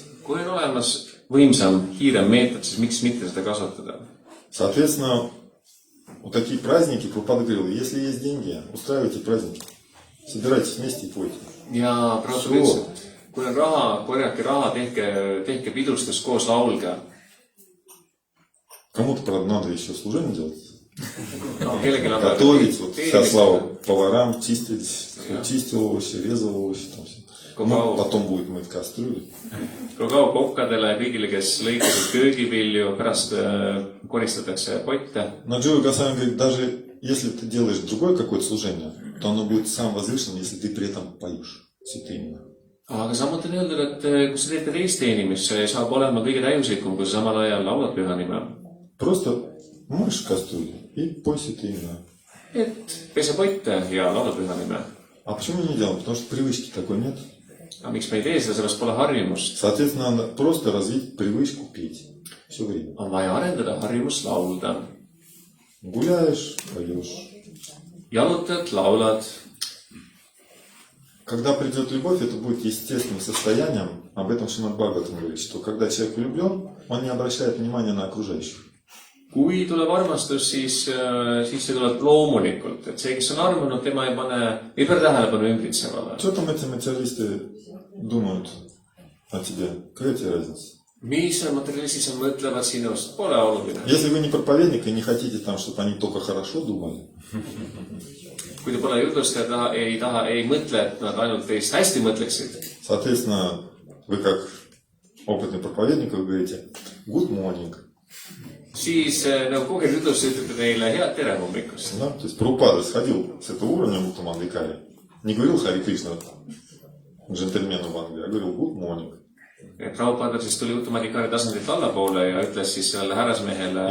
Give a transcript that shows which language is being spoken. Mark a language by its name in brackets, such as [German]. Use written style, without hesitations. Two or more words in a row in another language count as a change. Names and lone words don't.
[Estonian] Kui on olemas võimsam, kiirem meetod, siis miks mitte seda kasutada? [Russian] Соответственно, вот такие праздники, Прабхупада говорил, если есть деньги, устраивайте праздники. Собирайтесь вместе и пойте. [Estonian] Ja Prabhupada ütles, et kui on raha, korjake raha, tehke pidustus koos laulge. [Russian] Kому-то, правда, надо еще служение делать. [Estonian] No, kellelgi on [Russian] Готовить, вот вся слава поварам, чистил овощи, резал овощи, там все. Ну, потом будет мыть кастрюли. [Estonian] Kogao kokkadele ja kõigile, kes lõikasid köögivilju, pärast koristatakse potte. [Russian] Но Джои Госвами говорит, даже если ты делаешь другое какое-то служение, то оно будет сам возвышенным, если ты при этом поешь святые имена. [Estonian] Aga samuti on öeldud, et kui sa teete teist teenimist, see saab olema kõige täiuslikum, kui sa samal ajal laulad püha nime. [Russian] Просто моешь кастрюли и пой святые имена. [Estonian] Et pese potte ja laula püha nime. [Russian] А почему не делаем? Потому что привычки такой нет. [Estonian] Aga miks me ei tee seda, sellest pole harjumust. [Russian] Соответственно, надо просто развить привычку петь все время. [Estonian] On vaja arendada harjumust laulda. [Russian] Гуляешь, поешь. [Estonian] Jalutad, laulad. [Russian] Когда придет любовь, это будет естественным состоянием. Об этом Шримад Бхагаватам говорит, что когда человек влюблен, он не обращает внимания на окружающих. [Estonian] Kui tuleb armastus, siis see tuleb loomulikult. Et see, kes on armunud, tema ei pööra tähelepanu ümbritsevale. [Russian] Что там эти материалисты думают о тебе? Какая тебе разница? [Estonian] Mis materialistis mõtlevad sinust, pole oluline. [Russian] Если вы не проповедник и не хотите там, чтобы они только хорошо думали, [Estonian] Kui te pole jutlustaja, ei mõtle, et nad ainult teist hästi mõtleksid. [Russian] соответственно, вы как опытный проповедник, вы говорите [English] good morning. [Estonian] Siis nagu kogenud jutlustaja ütlete neile head tere hommikust. [Russian] Да? То есть Прабхупада сходил с этого уровня в Уттамадхикари. Не говорил Хари Кришна джентльмену в Англии, а говорил [English] good morning. [Estonian] Prabhupada siis tuli Uttamadikari tasandilt allapoole ja ütles siis sellele härrasmehele